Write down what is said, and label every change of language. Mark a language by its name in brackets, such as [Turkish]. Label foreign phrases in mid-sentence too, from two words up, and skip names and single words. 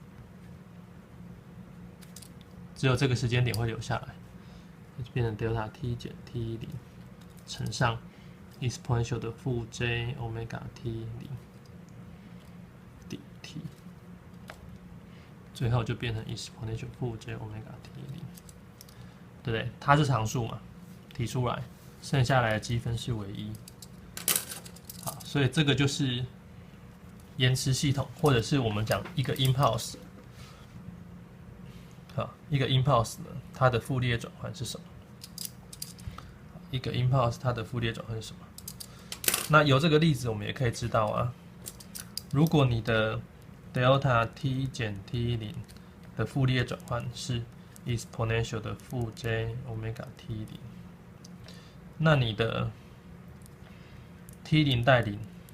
[Chinese] 只有這個時間點會留下來，就變成 delta t 減 t 0乘上 exponential 的負 j omega t 0底 t， 最後就變成 exponential 負 j omega t 0。對不對？它是常數嘛，提出來，剩下來的積分是為1。好，所以這個就是延遲系統，或者是我們講一個 impulse。好，一個 impulse 呢，它的傅立葉轉換是什麼？一個 impulse 它的傅立葉轉換是什麼？那由這個例子我們也可以知道啊，如果你的 delta t 減 t 0的傅立葉轉換是 exponential 的負 j omega t 0，那你的 t 0帶0，